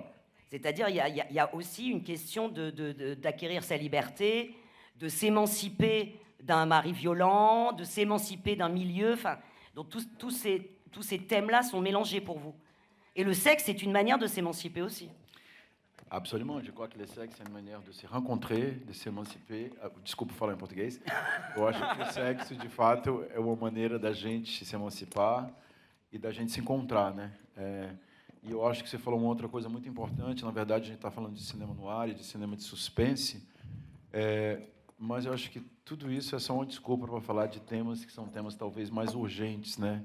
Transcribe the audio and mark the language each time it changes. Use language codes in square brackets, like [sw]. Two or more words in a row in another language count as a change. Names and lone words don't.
[fr] C'est-à-dire il y a aussi une question d'acquérir sa liberté, de s'émanciper d'un mari violent, de s'émanciper d'un milieu. Enfin, donc tous ces thèmes-là sont mélangés pour vous. Et le sexe est une manière de s'émanciper aussi. Absolument, je crois que le sexe [pt] é uma maneira de se rencontrer, de se emanciper. Desculpa falar em português. Eu acho que o sexo, de fato, é uma maneira da gente se emancipar e da gente se encontrar, né? E eu acho que você falou uma outra coisa muito importante. Na verdade, a gente está falando de cinema noir, de cinema de suspense, mas eu acho que tudo isso é só uma desculpa para falar de temas que são temas talvez mais urgentes, né?